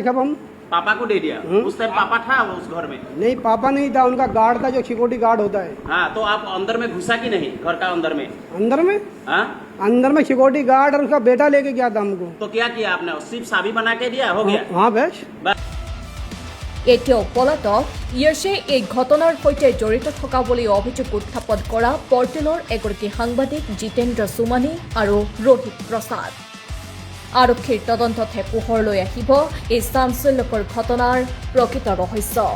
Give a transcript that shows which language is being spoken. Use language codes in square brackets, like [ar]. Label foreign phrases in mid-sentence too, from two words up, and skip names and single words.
[hi] कब हम पापा को दे दिया? उस टाइम पापा था उस घर में? नहीं, पापा नहीं था, उनका गार्ड था, जो [en] security guard [hi] होता है। हाँ, तो आप अंदर में घुसा कि नहीं? घर का अंदर में? अंदर में? हाँ, अंदर में [en] security guard [hi] और उसका बेटा लेके गया था हमको। तो क्या किया आपने? सिर्फ चाबी बना के दिया, हो गया? हाँ बेश। [as] এতিয়াও পলাতক য়শে এই ঘটনাৰ সৈতে জড়িত থকা বুলি অভিযোগ উত্থাপন কৰা পৰ্টেলৰ এগৰাকী সাংবাদিক জিতেন্দ্ৰ সুমানী আৰু ৰোহিত প্ৰসাদ। আৰক্ষীৰ তদন্ততহে পোহৰলৈ আহিব এই চাঞ্চল্যকৰ ঘটনাৰ প্ৰকৃত ৰহস্য।